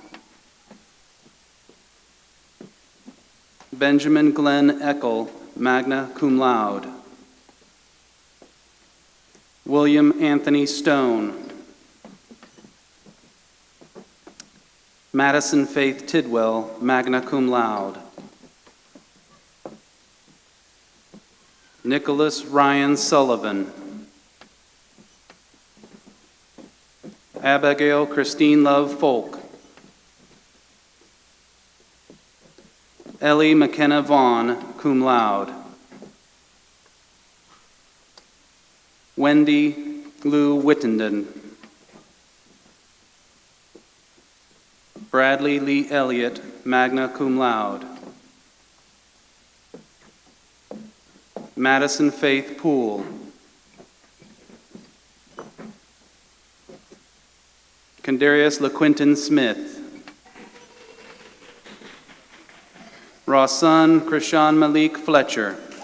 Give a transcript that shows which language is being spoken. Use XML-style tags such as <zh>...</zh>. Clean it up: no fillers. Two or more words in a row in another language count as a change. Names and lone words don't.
<en>Benjamin Glenn Eckel,</en> <la>magna cum laude.</la> <en>William Anthony Stone. Madison Faith Tidwell,</en> <la>magna cum laude.</la> <en>Nicholas Ryan Sullivan. Abigail Christine Love Folk. Ellie McKenna Vaughn,</en> <la>cum laude.</la> <en>Wendy Lou Wittenden. Bradley Lee Elliott,</en> <la>magna cum laude.</la> <en>Madison Faith Poole. Kendarius LaQuinton Smith. Rawson Krishan Malik Fletcher.</en>